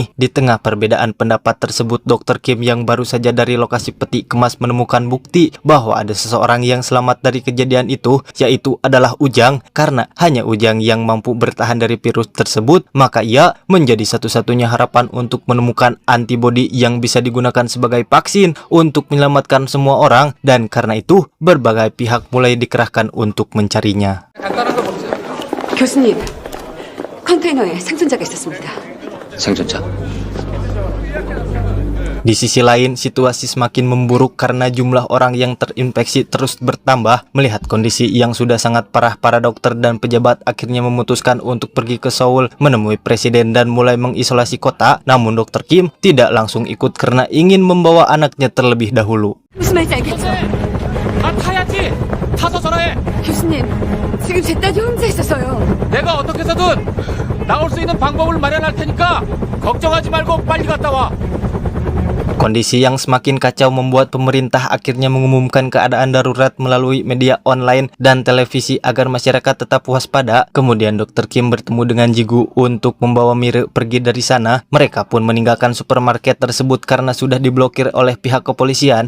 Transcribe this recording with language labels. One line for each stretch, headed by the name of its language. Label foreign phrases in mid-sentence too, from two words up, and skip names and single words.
Indonesian: Di tengah perbedaan pendapat tersebut, Dr. Kim yang baru saja dari lokasi peti kemas menemukan bukti bahwa ada seseorang yang selamat dari kejadian itu, yaitu adalah Ujang. Karena hanya Ujang yang mampu bertahan dari virus tersebut, maka ia menjadi satu-satunya harapan untuk menemukan antibodi yang bisa digunakan sebagai vaksin untuk menyelamatkan semua orang. Dan karena itu, berbagai pihak mulai dikerahkan untuk mencarinya.
Korean: 교수님, 컨테이너에 생존자가 있었습니다. 생존자.
Indonesian: Di sisi lain, situasi semakin memburuk karena jumlah orang yang terinfeksi terus bertambah. Melihat kondisi yang sudah sangat parah, para dokter dan pejabat akhirnya memutuskan untuk pergi ke Seoul menemui presiden dan mulai mengisolasi kota. Namun Dr. Kim tidak langsung ikut karena ingin membawa anaknya terlebih dahulu.
Korean: 무슨 말인지 알겠죠? 아, 타야지. 타서 전화해. 교수님, 지금 제 딸이 혼자 있어서요. 내가 어떻게 해서든 나올 수 있는 방법을 마련할 테니까 걱정하지 말고 빨리 갔다 와.
Indonesian: Kondisi yang semakin kacau membuat pemerintah akhirnya mengumumkan keadaan darurat melalui media online dan televisi agar masyarakat tetap waspada. Kemudian Dr. Kim bertemu dengan Jigu untuk membawa Mire pergi dari sana. Mereka pun meninggalkan supermarket tersebut karena sudah diblokir oleh pihak kepolisian.